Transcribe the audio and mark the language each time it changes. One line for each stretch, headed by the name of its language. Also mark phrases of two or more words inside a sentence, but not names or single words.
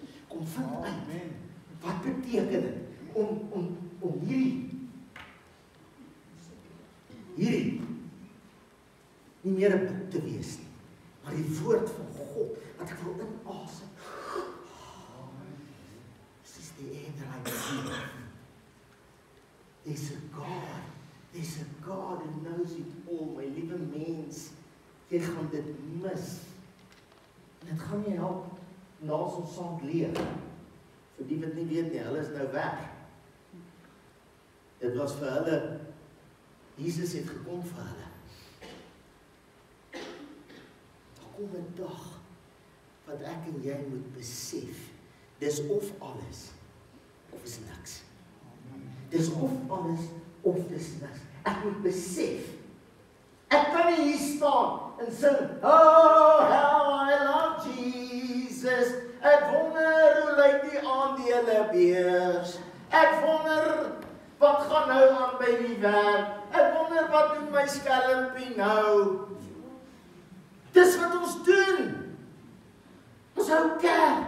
Afrikaans: Kom vind uit wat beteken dit om hierdie nie meer 'n boek te wees nie, maar die woord van God wat ek wil inasem.
English: that I believe. There's a God who knows it all,
Afrikaans: my liewe mens. Jy gaan dit mis. En dit gaan nie help na ons saam leer. Vir die wat nie weet nie, hulle is nou weg. Dit was vir hulle, Jesus het gekom vir hulle. Daar kom 'n dag wat ek en jy moet besef, dis of alles, of is niks. Dis of alles, of dis niks. Ek moet besef, ek kan nie hier staan en sing,
English: oh, how I love Jesus.
Afrikaans: Ek wonder hoe lyk die aandelebeers. Ek wonder wat gaan nou aan by die werk. Ek wonder wat doen my skelmpie nou. Dis wat ons doen. Ons hou kerk.